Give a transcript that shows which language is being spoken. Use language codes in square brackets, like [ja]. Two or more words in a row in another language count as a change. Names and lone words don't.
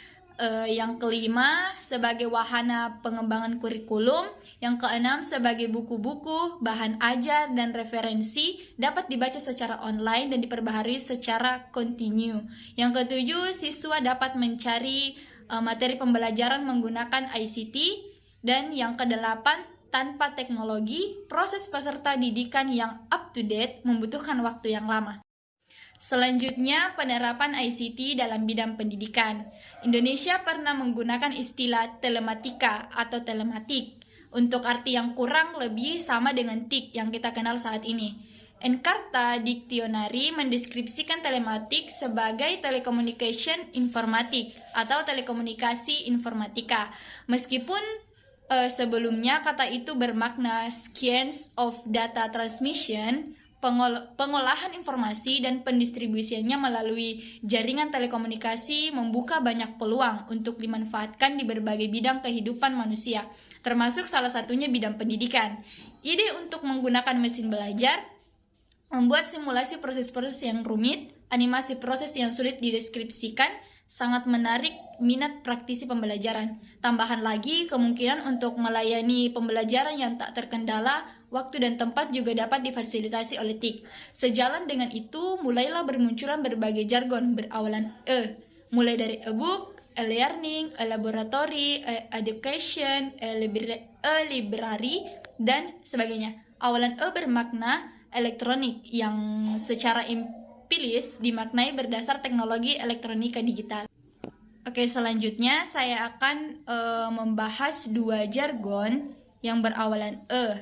[id] yang kelima sebagai wahana pengembangan kurikulum, yang keenam sebagai buku-buku, bahan ajar, dan referensi dapat dibaca secara online dan diperbaharui secara kontinu. Yang ketujuh, siswa dapat mencari materi pembelajaran menggunakan ICT, dan yang kedelapan, tanpa teknologi, proses peserta didikan yang [en] up to date [id] membutuhkan waktu yang lama. Selanjutnya, penerapan ICT dalam bidang pendidikan. Indonesia pernah menggunakan istilah telematika atau telematik untuk arti yang kurang lebih sama dengan TIC yang kita kenal saat ini. Encarta Dictionary mendeskripsikan telematik sebagai telecommunication informatik atau telekomunikasi informatika. Meskipun sebelumnya kata itu bermakna [en] science of data transmission, [id] pengolahan informasi dan pendistribusiannya melalui jaringan telekomunikasi membuka banyak peluang untuk dimanfaatkan di berbagai bidang kehidupan manusia, termasuk salah satunya bidang pendidikan. Ide untuk menggunakan mesin belajar, membuat simulasi proses-proses yang rumit, animasi proses yang sulit dideskripsikan, sangat menarik minat praktisi pembelajaran. Tambahan lagi, kemungkinan untuk melayani pembelajaran yang tak terkendala, waktu dan tempat juga dapat difasilitasi oleh TIC. Sejalan dengan itu, mulailah bermunculan berbagai jargon berawalan mulai dari [en] e-book, e-learning, e-laboratory, e-education, [id] e-library, dan sebagainya. Awalan E bermakna elektronik yang secara empiris dimaknai berdasar teknologi elektronika digital. Oke, selanjutnya saya akan membahas dua jargon yang berawalan E.